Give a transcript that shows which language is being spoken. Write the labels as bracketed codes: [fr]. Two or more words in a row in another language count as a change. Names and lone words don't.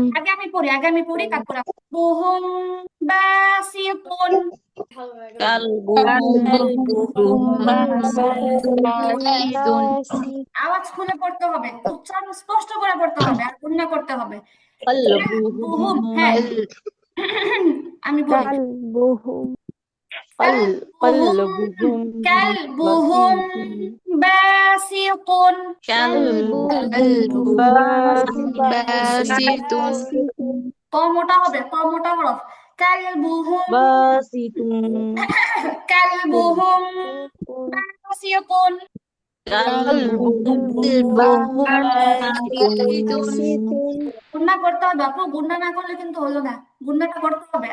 [bn] আগে আমি পড়ি তারপর [ar] بهم باسط. كلبهم باسط [bn] আওয়াজ খুলে পড়তে হবে, উচ্চারণ স্পষ্ট করে পড়তে হবে আর গুন্না করতে হবে। বুহুম, হ্যাঁ আমি বলি [ar] كلبهم كلبهم كلبهم باسط. كلبهم باسط [bn] ত মোটা হবে, ত মোটা হরফ। [ar] كلبهم كلبهم باسط. كلبهم باسط [bn] গুন্না করতে হবে আপু, গুন্না না করলে কিন্তু হলো না, গুন্নাটা করতে হবে।